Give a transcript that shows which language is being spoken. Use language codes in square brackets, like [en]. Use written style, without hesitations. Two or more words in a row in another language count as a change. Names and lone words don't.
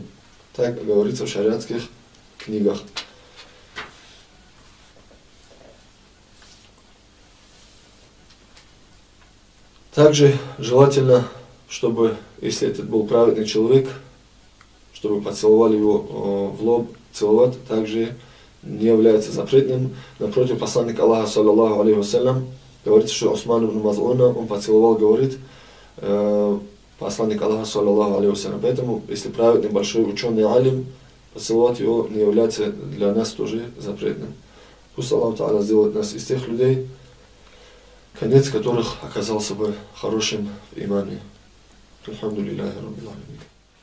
[ru] Так говорится в шариатских книгах. Также желательно, чтобы, если этот был праведный человек, чтобы поцеловали его в лоб, целовать также не является запретным. Напротив, посланник Аллаха, [ar] صلى الله عليه وسلم, [ru] говорится, что Усман ибн Маз'уна, он поцеловал, говорит, посланник Аллаха, [ar] صلى الله عليه وسلم. [ru] Поэтому, если праведный большой ученый алим, поцеловать его не является для нас тоже запретным. Пусть Аллах Та'аля сделает нас из тех людей, конец которых оказался бы хорошим в имане. [ar] الحمد لله رب العالمين.